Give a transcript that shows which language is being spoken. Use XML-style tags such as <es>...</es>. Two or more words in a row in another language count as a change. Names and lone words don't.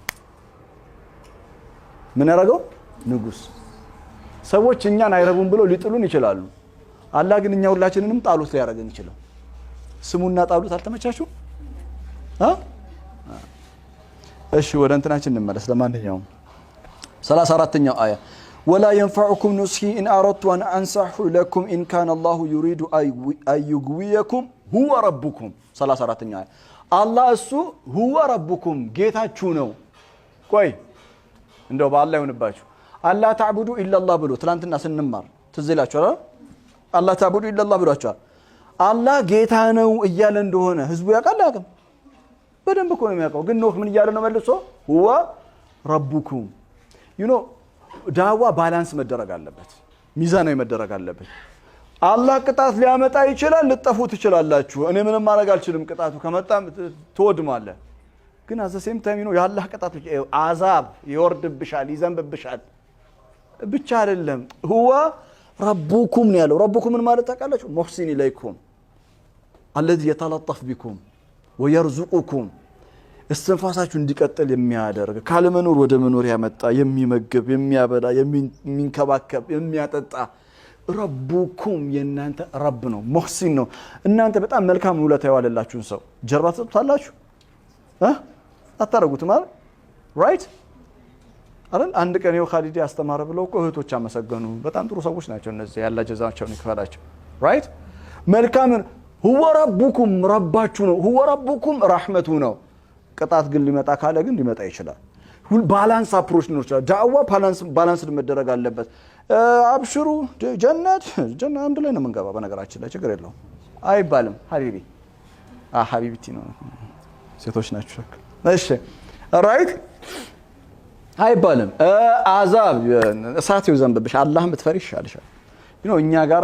<am>ምን ያደረገው ንጉስ ሰዎች እኛን አይረቡም ብለው ሊጥሉን ይችላሉ አላህ ግን እኛ ሁላችንንም ጣሉት ሊያደርገን ይችላል ስሙና ጣሉት አልተመቻችሁ እሺ ወደ እንትናችን እንመለስ ለማንኛውም 34ኛው አያ</am> <ar>ولا ينفعكم نصحي إن أردت أن أنصح لكم إن كان الله يريد أن يغويكم هو ربكم</ar> <am>34ኛው አያ አላህ እሱ</am> <ar>هو ربكم</ar> <am>ጌታችሁ ነው ቆይ እንደው በአላህ ይሁንባችሁ</am> <ar>ألا تعبدوا إلا الله</ar> <am>ብሎ ትላንትና ስንማር ትዝ ይላችኋል</am> <ar>ألا تعبدوا إلا الله</ar> <am>ብሏችኋል አላህ ጌታ ነው እያለ እንደሆነ ህዝቡ ያውቃል አያውቅም በደንብ እኮ ነው የሚያውቀው ግን ኖህ ምን እያለ ነው መልሶ</am> <ar>هو ربكم</ar> <en>you know</en> <am>ዳዋ ባላንስ መደረግ አለበት ሚዛናዊ መደረግ አለበት አላህ ቅጣት ሊያመጣ ይችላል ልጠፉ ትችላላችሁ እኔ ምንም ማድረግ አልችልም ቅጣቱ ከመጣ ተወድማለህ ግን</am> <en>at the same time</en> <am>ነው ያላህ ቅጣት አዛብ ይወርድብሻል ይዘንብብሻል ብቻ አይደለም</am> <ar>هو ربكم</ar> <am>ነው ያለው ربكم ምን ማለት ታውቃላችሁ</am> <ar>محسن إليكم الذي يتلطف بكم ويرزقكم</ar> <am>استنفاساችሁ እንዲቀጥል የሚያደርግ ካለመኖር ወደ መኖር ያመጣ የሚመገብ የሚያበላ የሚንከባከብ የሚያጠጣ ረቡኩም የናንተ ረብ ነው ሙህሲን ነው እናንተ በጣም መልካም ውለታ ያዋለላችሁን ሰው ጀርባ ትሰጡታላችሁ አታረጉት ማለት ራይት አይደል አንድ ቀን ነው ኻሊድ ያስተማረ ብለው እኮ እህቶች አመሰገኑ በጣም ጥሩ ሰዎች ናቸው እነዚህ ያላ ጀዛቸውን ይክፈላቸው ራይት መልካም</am> <ar>هو ربكم</ar> <am>ረባችሁ ነው</am> <ar>هو ربكم</ar> <am>ረህመቱ ነው ቅጣት ግን ሊመጣ ካለ ግን ሊመጣ ይችላል ሁሉ</am> <en>balance approach</en> <am>ነው ይችላል ዳዋ ባላንስ መደረግ አለበት አብሽሩ ጀነት አንድ ላይ ነው የምንገባው በነገራችን ላይ ችግር የለውም አይባልም</am> <ar>حبيبي حبيبتي</ar> <am>ነው ሴቶች ናቸው እሺ ራይት አይባልም አዛብ እሳት ይዘንብብሽ አላህን ብትፈሪ ይሻልሻል እኛ ጋራ</am>